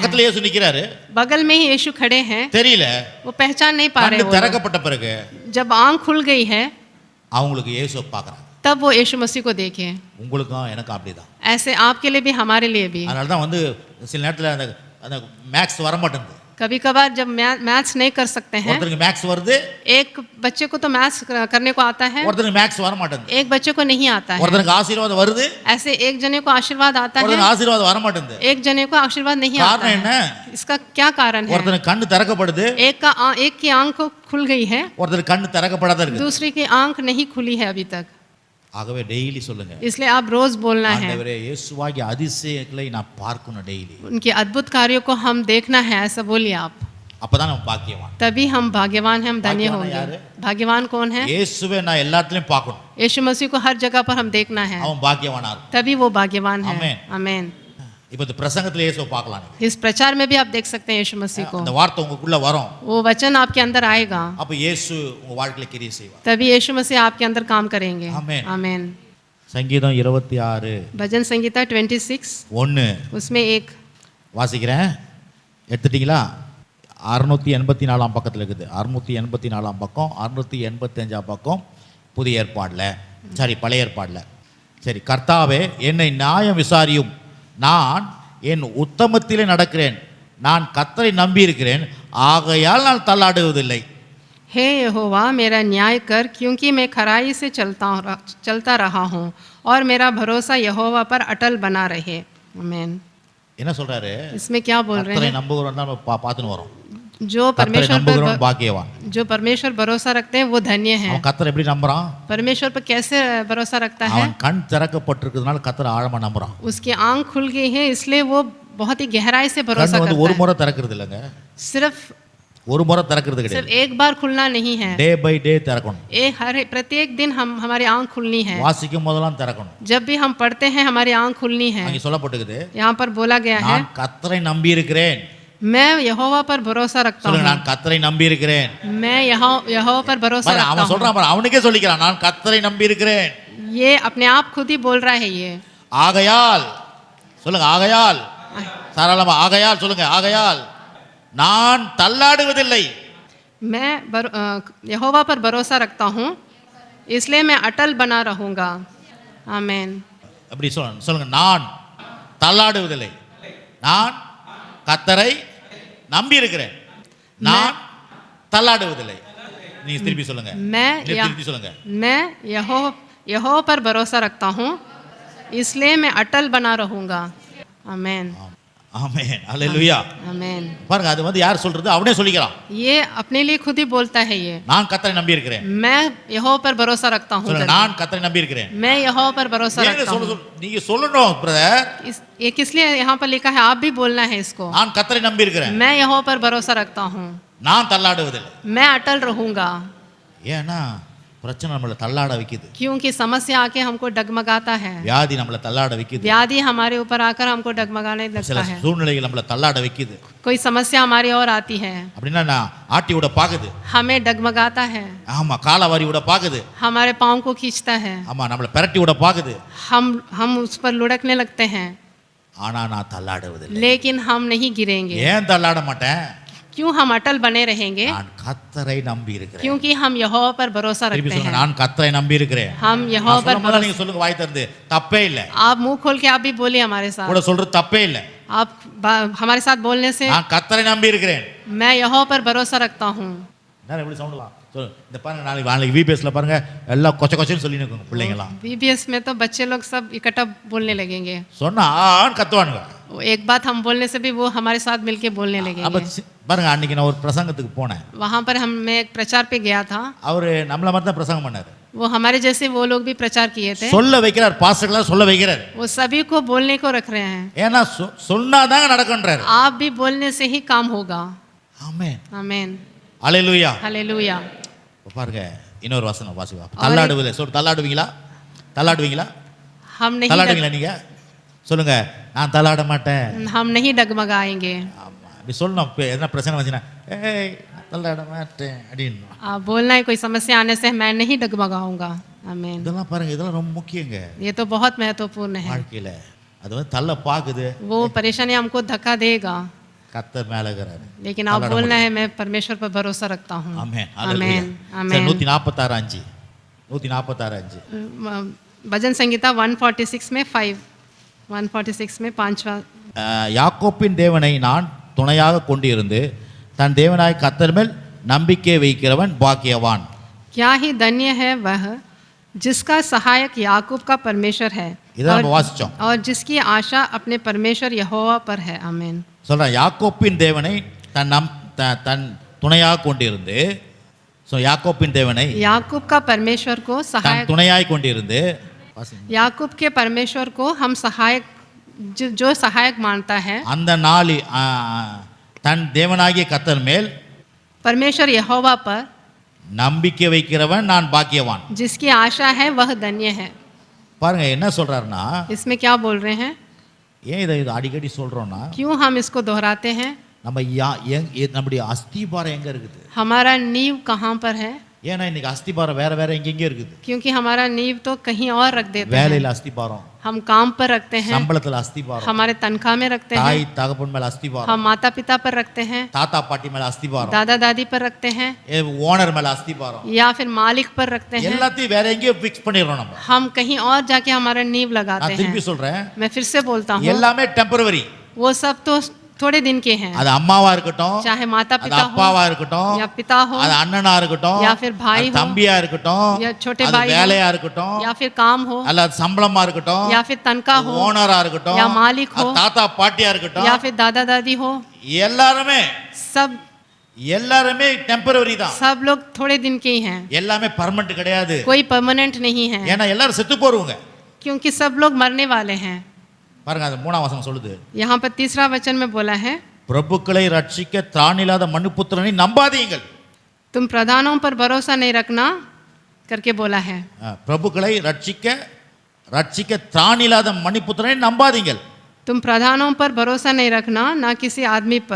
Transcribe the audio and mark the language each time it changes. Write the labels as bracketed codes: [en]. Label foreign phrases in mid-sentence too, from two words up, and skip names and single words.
[ta] பக்கத்துல இயேசு நிக்கிறாரு, [hi] बगल में ही यीशु खड़े हैं, [ta] தெரியல. [hi] वो पहचान नहीं पा रहे. [ta] கண்ணு [hi] वो [ta] திறக்கப்பட்ட பிறகு [hi] जब आंख खुल गई है [ta] அவங்களுக்கு இயேசு பார்க்கறாங்க. [hi] तब वो यीशु मसीह को देखे. [ta] உங்களுக்கும் எனக்கு அப்படிதான். [hi] ऐसे आपके लिए भी हमारे लिए भी. [ta] அதனால தான் சில நேரத்துல அந்த மேக்ஸ் வர மாட்டேங்குது. [hi] कभी कभार जब मैथ्स नहीं कर सकते हैं, [ta] ஒருத்தருக்கு மேக்ஸ் வருது, [hi] एक बच्चे को तो मैथ्स करने को आता है, [ta] ஒருத்தருக்கு மேக்ஸ் வர மாட்டேங்குது. [hi] एक बच्चे को नहीं आता है. [ta] ஒருத்தருக்கு ஆசீர்வாதம் வருது, [hi] ऐसे एक जने को आशीर्वाद आता है, [ta] ஒருத்தருக்கு ஆசீர்வாதம் வர மாட்டேங்குது. [hi] एक जने को आशीर्वाद नहीं आता [ta] காரணம் என்ன? [hi] है. इसका क्या कारण है? [ta] ஒருத்தருக்கு கண்ணு திறக்கப்படுது, [hi] एक की आंख खुल गई है, [ta] ஒருத்தருக்கு கண்ணு திறக்கப்படாத இருக்கு. [hi] दूसरे की आंख नहीं खुली है अभी तक. [ta] ஆகவே டெய்லி சொல்லுங்க, [hi] इसलिए आप रोज बोलना है, [ta] ஆண்டவரே இயேசுவாகிய அதிசயங்களை நான் பார்க்கணும் டெய்லி. [hi] उनके अद्भुत कार्यों को हम देखना है, ऐसा बोलिए आप. [ta] அப்பதான் நம்ம பாக்கியவான். [hi] तभी हम भाग्यवान हैं, हम धन्य भाग्यवान होंगे. यार है? भाग्यवान कौन है? [ta] இயேசுவை நான் எல்லாத்துலயும் பார்க்கணும். [hi] यीशु मसीह को हर जगह पर हम देखना है, [ta] அவன் பாக்கியவானா இருக்கும். [hi] तभी वो भाग्यवान है. आमेन. आमीन. [ta] இப்போ இந்த பிரசங்கத்துல இயேசுவை பார்க்கலாம். [hi] इस प्रचार में भी आप देख सकते हैं यीशु मसीह को. [ta] அந்த வார்த்தை உங்களுக்குள்ள வரும். [hi] वो वचन आपके अंदर आएगा, [ta] அப்ப இயேசு உங்க வாழ்க்கையில கிரியை செய்வார். [hi] तभी यीशु मसीह आपके अंदर काम करेंगे. आमेन. आमीन. [ta] சங்கீதம் 26 [hi] भजन संगीता 26 1 उसमें एक [ta] வாசிக்கிறேன். எடுத்துட்டீங்களா? 684 பக்கத்தில் இருக்குது. 684 பக்கம், 685 பக்கம் புதிய ஏற்பாடில், சரி பழைய ஏற்பாடில். சரி, கர்த்தாவே என்னை நியாயம் விசாரியும், நான் என் உத்தமத்திலே நடக்கிறேன், நான் கர்த்தரை நம்பி இருக்கிறேன், ஆகையால் நான் தள்ளாடுவதில்லை. [hi] हे यहोवा मेरा न्याय कर, क्योंकि मैं खराई से चलता रहा हूँ और मेरा भरोसा यहोवा पर अटल बना रहे. आमीन. [ta] என்ன சொல்றாரு? [hi] इसमें क्या बोल रहे [ta] கர்த்தரை [hi] हैं? [ta] நம்புகிறவன் தான் பார்த்துன்னு வரோம். [hi] जो [ta] கர்த்தரை [hi] परमेश्वर [ta] நம்புகிறவன் [hi] पर [ta] பாக்கியவான். [hi] जो परमेश्वर भरोसा रखते हैं वो धन्य है. [ta] அவன் கர்த்தரை எப்படி நம்புறான்? [hi] परमेश्वर पर कैसे भरोसा रखता है? [ta] அவன் கண் திறக்கப்பட்டிருக்கிறதுனால கர்த்தரை ஆழமா நம்புறான். [hi] उसकी आंख खुल गई है, इसलिए वो बहुत ही गहराई से भरोसा [ta] கண் [hi] करता [ta] ஒரு [hi] है. [ta] முறை திறக்கிறது இல்லைங்க, [hi] सिर्फ [ta] ஒரு முறை திறக்கிறது [hi] सिर्फ [ta] கிடையாது. [hi] एक बार खुलना नहीं है, [en] day by day [ta] திறக்கணும். [hi] प्रत्येक दिन हमारी आंख खुलनी है. [ta] வாசிக்கும் போதெல்லாம் திறக்கணும். [hi] जब भी हम पढ़ते हैं हमारी आंख खुलनी है. [ta] அங்கே சொல்லப்பட்டிருக்குது, [hi] यहाँ पर बोला गया है, [ta] நான் கர்த்தரை நம்பி இருக்கிறேன். [hi] मैं यहोवा पर भरोसा रखता [ta] சொல்லுங்க, [hi] हूँ. [ta] நான் கர்த்தரை நம்பி இருக்கிறேன். [hi] मैं यहोवा पर भरोसा [ta] பாரு, [hi] रखता [ta] அவன் [hi] हूँ. [ta] சொல்றான் பாரு, அவனுக்கே சொல்லிக்கிறான், நான் கர்த்தரை நம்பி இருக்கிறேன். [hi] ये अपने आप खुद ही बोल रहा है. ये [ta] ஆகையால் சொல்லுங்க, ஆகையால் தாராளமா ஆகையால் சொல்லுங்க, ஆகையால் நான் தள்ளாடுவதில்லை. [hi] मैं यहोवा पर भरोसा रखता हूँ, इसलिए मैं अटल बना रहूँगा. आमीन. [ta] அப்படி சொல்லுங்க, நான் தள்ளாடுவதில்லை, நான் கர்த்தரை நம்பி இருக்கிறேன், நான் தள்ளாடுவதில்லை. நீங்க திருப்பி சொல்லுங்க, திருப்பி சொல்லுங்க. [hi] मैं यहोवा पर भरोसा रखता हूँ, इसलिए मैं अटल बना रहूंगा. आमेन. [ta] ஆமென். அல்லேலூயா. [hi] आमेन. [ta] பாருங்க, அது வந்து யார் சொல்றது? அவனே சொல்லிக்கிறான். [hi] ये अपने लिए खुद ही बोलता है. ये [ta] நான் கர்த்தரை நம்பி இருக்கிறேன். [hi] मैं यहोवा पर भरोसा रखता हूँ. [ta] நான் கர்த்தரை நம்பி இருக்கிறேன். [hi] मैं यहोवा पर भरोसा रखता हूँ. [ta] நீங்க சொல்லணும் பிரதர். [hi] ये किस लिए यहाँ पर लिखा है? आप भी बोलना है इसको. [ta] நான் கர்த்தரை நம்பி இருக்கிறேன். [hi] मैं यहोवा पर भरोसा रखता हूँ. [ta] நான் தள்ளாடுவதில்லை. [hi] मैं अटल रहूंगा. [ta] ஏன்னா பிரச்சனை நம்மளை தள்ளாட வைக்குது. [hi] क्योंकि समस्या आके हमको डगमगाता है. [ta] வியாதி நம்மளை தள்ளாட வைக்குது. [hi] व्याधि हमारे ऊपर आकर हमको डगमगाने लगता है. [ta] சூழ்நிலைகள் நம்மளை தள்ளாட வைக்குது. [hi] कोई समस्या हमारी ओर आती है, [ta] அப்படின்னா நான் ஆட்டி விட பாக்குது. [hi] हमें डगमगाता है. [ta] ஆமா, காலவாரி விட பாக்குது. [hi] हमारे पाँव को खींचता है. [ta] ஆமா, நம்மளை பிரட்டி விட பாக்குது. [hi] हम उस पर लुढ़कने लगते हैं, [ta] ஆனா நான் தள்ளாடுவதில்லை. [hi] लेकिन हम नहीं गिरेंगे. [ta] ஏன் தள்ளாட மாட்டேன்? [hi] क्यों हम अटल बने रहेंगे? [ta] நான் கர்த்தரை நம்பி இருக்கிறேன். [hi] क्योंकि हम यहोवा पर भरोसा रखते हैं. [ta] நான் கர்த்தரை நம்பி இருக்கிறேன். [hi] हम यहोवा पर भरोसा, [ta] நீங்க சொல்லுங்க வாய் திறந்து, தப்பே இல்ல. [hi] आप मुंह खोल के आप भी बोलिए हमारे साथ. [ta] கூட சொல்றது தப்பே இல்ல. [hi] आप हमारे साथ बोलने से [ta] நான் கர்த்தரை நம்பி இருக்கிறேன். [hi] मैं यहोवा पर भरोसा रखता हूँ. [ta] நான் எப்படி சவுண்ட் வா சொல்லு. இந்த பாருங்க, நாளைக்கு விபிஎஸ்ல பாருங்க எல்லாம் கொச்ச கொச்சன்னு சொல்லி நிக்குங்க பிள்ளைங்கலாம். [hi] VBS में तो बच्चे लोग सब इकट्ठा बोलने लगेंगे. [ta] சொன்னா ஆன் கத்துவானுங்க. [hi] एक बात हम बोलने से भी वो हमारे साथ मिलके बोलने [ta] அப்ப [hi] लगेंगे. [ta] பாருங்க, அன்னைக்கு நான் ஒரு பிரசங்கத்துக்கு போனேன். [hi] वहाँ पर मैं एक प्रचार पे गया था. [ta] அவரு நம்மள மாதிரி தான் பிரசங்கம் பண்ணாரு. [hi] वो हमारे जैसे वो लोग भी प्रचार किए थे. [ta] சொல்ல வைக்கிறார், பாஸ்டர்லாம் சொல்ல வைக்கிறார். [hi] वो सभी को बोलने को रख रहे हैं. [ta] ஏன்னா சொன்னாதாங்க நடக்கும்ன்றாரு. [hi] आप भी बोलने से ही काम होगा. [ta] ஆமென். [hi] आमेन. [ta] அல்லேலூயா. [hi] हालेलुया. [ta] பாருங்க, இன்னொரு வசனம் வாசிவா. தள்ளாடுவதில்லை. தள்ளாடுவீங்களா? தள்ளாடுவீங்களா? [hi] हम नहीं [ta] தள்ளாடுவீங்களா? நீங்க சொல்லுங்க, நான் தள்ளாட மாட்டேன். [hi] हम नहीं डगमगाएंगे. [ta] ஆமா, இப்படி சொல்லணும். என்ன பிரச்சனை வந்துச்சுன்னா, ஏய் தள்ளாட மாட்டேன் அப்படின்னு. [hi] आप बोलना है, कोई समस्या आने से मैं नहीं डगमगाऊंगा. आमेन. [ta] இதெல்லாம் பாருங்க, இதெல்லாம் ரொம்ப முக்கியங்க [hi] ये तो बहुत महत्वपूर्ण है. [ta] வாழ்க்கையில. அது வந்து தள்ள பாக்குது. [hi] वो परेशानी हमको धक्का देगा, [ta] கர்த்தர் மேல இருக்கிறாரு. [hi] लेकिन आप बोलना है मैं परमेश्वर पर भरोसा रखता हूँ. [ta] ஆமென். [hi] आमेन. [ta] ஆமென். 146:5. 146:5. [hi] भजन संगीता 146 में 5, 146 में 5वां. [ta] யாக்கோப்பின் தேவனை நான் துணையாக கொண்டிருந்து தன் தேவனாய் கர்த்தர் மேல் நம்பிக்கை வைக்கிறவன் பாக்கியவான். [hi] क्या ही धन्य है वह जिसका सहायक याकूब का परमेश्वर है [ta] இதை நம்ம வாசிச்சோம். [hi] और जिसकी आशा अपने परमेश्वर यहोवा पर है. आमेन. [ta] சொல்றேன், யாக்கோப்பின் தேவனை தன் துணையாக கொண்டிருந்து, யாக்கோப்பின் தேவனை [hi] याकूब का परमेश्वर को [ta] தன் [hi] सहायक, [ta] துணையாய் கொண்டிருந்து, [hi] याकूब के परमेश्वर को हम सहायक, जो सहायक मानता है, [ta] அந்த நாளி தன் தேவனாகிய கர்த்தர் மேல் [hi] परमेश्वर यहोवा पर [ta] நம்பிக்கை வைக்கிறவன் நான் பாக்கியவான். [hi] जिसकी आशा है वह धन्य है. [ta] பாருங்க என்ன சொல்றாருன்னா, [hi] इसमें क्या बोल रहे हैं? [ta] ஏன் இதை அடிக்கடி சொல்றோம்னா, [hi] क्यों हम इसको दोहराते हैं? [ta] நம்ம நம்முடைய அஸ்திபாரம் எங்க இருக்குது? [hi] हमारा नींव कहाँ पर है? [ta] ஏன்னா இன்னைக்கு அஸ்திபாரம் வேற வேற எங்கெங்க இருக்குது. [hi] क्योंकि हमारा नींव तो कहीं और रख देते हैं. [ta] வேலையில அஸ்திபாரம், [hi] हम काम पर रखते हैं, [ta] சம்பளத்துல அஸ்திபாரம், [hi] हमारे तनख्वाह में रखते [ta] தாய் [hi] हैं, [ta] தகப்பன் மேல அஸ்திபாரம், [hi] हम माता पिता पर रखते हैं, [ta] தாத்தா பாட்டி மேல அஸ்திபாரம், [hi] दादा दादी पर रखते हैं, [ta] ஓனர் மேல அஸ்திபாரம், [hi] या फिर मालिक पर रखते हैं. [ta] எல்லாத்தையும் வேற எங்கேயோ ஃபிக்ஸ் பண்ணிடுறோம் நம்ம. [hi] हम कहीं और जाके हमारा नींव लगाते [ta] நான் திருப்பி [hi] हैं. [ta] சொல்றேன், [hi] मैं फिर से बोलता हूँ, [ta] எல்லாமே டெம்பரவரி. [hi] वो सब तो थोड़े दिन के हैं. [ta] அது அம்மாவா இருக்கட்டும், [hi] चाहे माता [ta] அது [hi] पिता हो, [ta] அப்பாவா இருக்கட்டும், [hi] या पिता हो, [ta] அது அண்ணனா இருக்கட்டும், [hi] या फिर भाई [ta] அது [hi] हो, [ta] தம்பியா இருக்கட்டும், [hi] या छोटे [ta] அது [hi] भाई हो, [ta] வேலையா இருக்கட்டும், [hi] या फिर काम हो, [ta] அல்ல அது சம்பளமா இருக்கட்டும், [hi] या फिर तनख्वाह हो, [ta] ஓனரா இருக்கட்டும், [hi] या मालिक हो, [ta] அது தாத்தா பாட்டியா இருக்கட்டும், [hi] या फिर दादा दादी हो, [ta] எல்லாருமே டெம்பரவரி தான். [hi] सब लोग थोड़े दिन के ही हैं. [ta] எல்லாமே பர்மனன்ட் கிடையாது. [hi] कोई परमानेंट नहीं है, [ta] ஏன்னா எல்லாரும் செத்து போறவங்க. [hi] क्योंकि सब लोग मरने वाले हैं. [ta] பாருங்க, அது 3ஆம் வசனம் சொல்லுது. [hi] यहाँ पर 3रा वचन में बोला है, [ta] பிரபுக்களை ரட்சிக்க திராணில்லாத மனுபுத்திரனை நம்பாதீங்கள். [hi] तुम प्रधानों पर भरोसा नहीं रखना करके बोला है. [ta] பிரபுக்களை ரட்சிக்க திராணில்லாத மனுபுத்திரனை நம்பாதீங்கள். [hi] तुम प्रधानों पर भरोसा नहीं रखना, ना किसी आदमी पर.